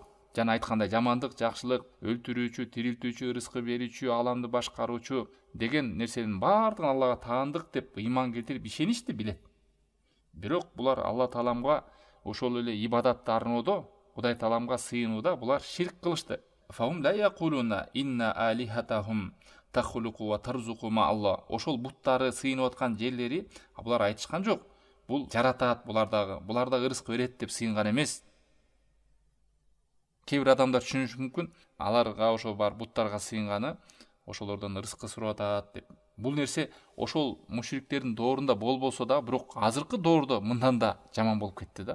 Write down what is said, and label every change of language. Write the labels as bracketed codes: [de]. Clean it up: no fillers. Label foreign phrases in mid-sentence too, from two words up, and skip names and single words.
[ky] Жана айткандай, жамандык, жакшылык, өлтүрүүчү, тирилтүүчү, рызкы берүүчү, аламды башкаруучу деген нерсенин бардыгын Аллага таандык деп ыйман келтирип ишеништи, билет. Бирок булар Алла Тааламга ошол эле ибадатты арноодо, Кудай Тааламга сыйынууда булар ширк кылышты. [ar] فهم لا يقولون إن آلهتهم تخلق و ترزق مع الله. [ky] Ошол буттары сыйынып аткан жерлери булар айтышкан жок. Бул жаратат, булардагы рызкы берет деп сыйынган эмес. Кээ бир адамдар түшүнүшү мүмкүн, аларга ошо бар буттарга сыйынганы ошолордон рызкы сурап атат деп. Бул нерсе ошол мушриктердин доорунда болбосо да, бирок азыркы доордо мындан да жаман болуп кетти да.